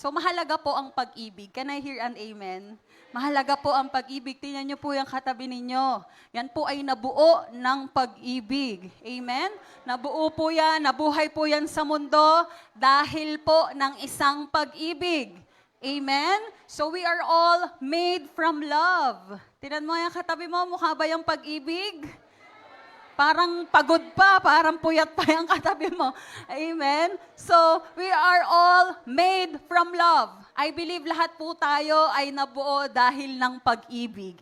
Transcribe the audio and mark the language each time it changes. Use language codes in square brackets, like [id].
[tl] So, mahalaga po ang pag-ibig. [en] Can I hear an amen? [tl] Mahalaga po ang pag-ibig. Tingnan niyo po yung katabi ninyo. Yan po ay nabuo ng pag-ibig. Amen? Nabuo po yan, nabuhay po yan sa mundo dahil po ng isang pag-ibig. Amen? [en] So, we are all made from love. [tl] Tingnan mo yung katabi mo, mukha ba yung pag-ibig? Parang pagod pa, parang puyat pa yung katabi mo. Amen? [en] So, we are all made from love. [tl] I believe lahat po tayo ay nabuo dahil ng pag-ibig.